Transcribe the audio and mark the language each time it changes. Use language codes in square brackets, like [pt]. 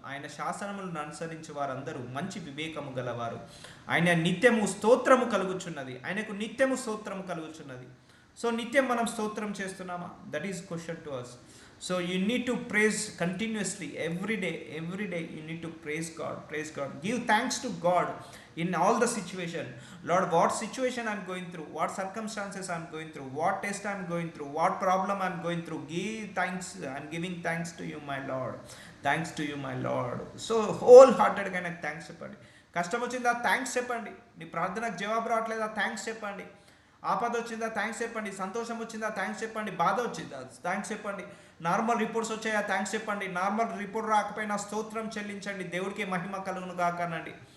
[te] ఆయన శాసనములను అనుసరించి వారందరూ మంచి వివేకము గలవారు. ఆయన నిత్యము స్తోత్రము కలుగుచున్నది, ఆయనకు నిత్యము స్తోత్రము కలుగుచున్నది. సో నిత్యం మనం స్తోత్రం చేస్తున్నామా? [en] That is question to us. So you need to praise continuously, every day you need to praise God. Give thanks to God in all the situation. Lord, what situation I'm going through, what circumstances I'm going through, what test I'm going through, what problem I'm going through, give thanks. I'm giving thanks to you, my Lord. Thanks to you, my Lord. [te] So wholehearted గా నాకు thanks చెప్పండి. కష్టం వచ్చిందా thanks చెప్పండి. నీ ప్రార్థనకు జవాబు రావట్లేదా థ్యాంక్స్ చెప్పండి. ఆపద వచ్చిందా థ్యాంక్స్ చెప్పండి. సంతోషం వచ్చిందా థ్యాంక్స్ చెప్పండి. బాధ వచ్చిందా థ్యాంక్స్ చెప్పండి. నార్మల్ రిపోర్ట్స్ వచ్చాయా థ్యాంక్స్ చెప్పండి. నార్మల్ రిపోర్ట్ రాకపోయినా స్తోత్రం చెల్లించండి. దేవుడికి మహిమ కలుగును కాకనండి.